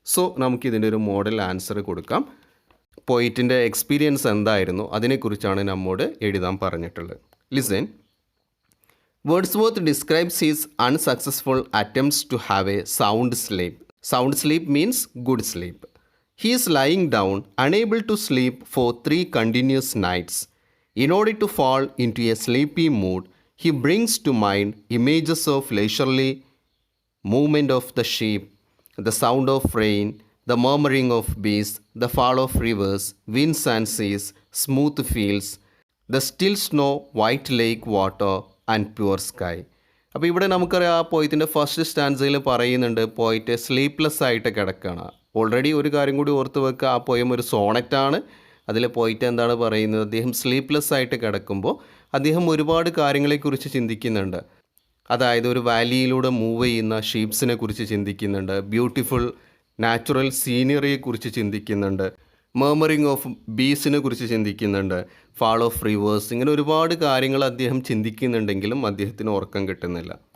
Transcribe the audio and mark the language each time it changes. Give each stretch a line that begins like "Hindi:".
Malayalam: So നമുക്കിതിൻ്റെ ഒരു model answer കൊടുക്കാം. പോയിറ്റിൻ്റെ എക്സ്പീരിയൻസ് എന്തായിരുന്നു അതിനെക്കുറിച്ചാണ് നമ്മോട് എഴുതാൻ പറഞ്ഞിട്ടുള്ളത്. Listen.
English: Wordsworth describes his unsuccessful attempts to have a sound sleep. Sound sleep means good sleep. He is lying down, unable to sleep for 3 continuous nights. In order to fall into a sleepy mood, he brings to mind images of leisurely movement of the sheep, the sound of rain, the murmuring of bees, the fall of rivers, winds and seas, smooth fields, the still snow, white lake water and pure sky.
Malayalam: അപ്പോൾ ഇവിടെ നമുക്കറിയാം ആ പോയത്തിൻ്റെ first സ്റ്റാൻസയിൽ പറയുന്നുണ്ട് പോയിറ്റ് sleepless ആയിട്ട് കിടക്കുകയാണ്. Already ഒരു കാര്യം കൂടി ഓർത്ത് വെക്കുക, ആ പോയം ഒരു സോണറ്റാണ്. അതിൽ പോയിട്ട് എന്താണ് പറയുന്നത്? അദ്ദേഹം സ്ലീപ്ലെസ് ആയിട്ട് കിടക്കുമ്പോൾ അദ്ദേഹം ഒരുപാട് കാര്യങ്ങളെക്കുറിച്ച് ചിന്തിക്കുന്നുണ്ട്. അതായത് ഒരു വാലിയിലൂടെ മൂവ് ചെയ്യുന്ന ഷീപ്സിനെ കുറിച്ച് ചിന്തിക്കുന്നുണ്ട്, ബ്യൂട്ടിഫുൾ നാച്ചുറൽ സീനറിയെക്കുറിച്ച് ചിന്തിക്കുന്നുണ്ട്, മർമറിങ് ഓഫ് ബീസിനെ കുറിച്ച് ചിന്തിക്കുന്നുണ്ട്, ഫാൾ ഓഫ് റിവേഴ്സ്, ഇങ്ങനെ ഒരുപാട് കാര്യങ്ങൾ അദ്ദേഹം ചിന്തിക്കുന്നുണ്ടെങ്കിലും അദ്ദേഹത്തിന് ഉറക്കം കിട്ടുന്നില്ല.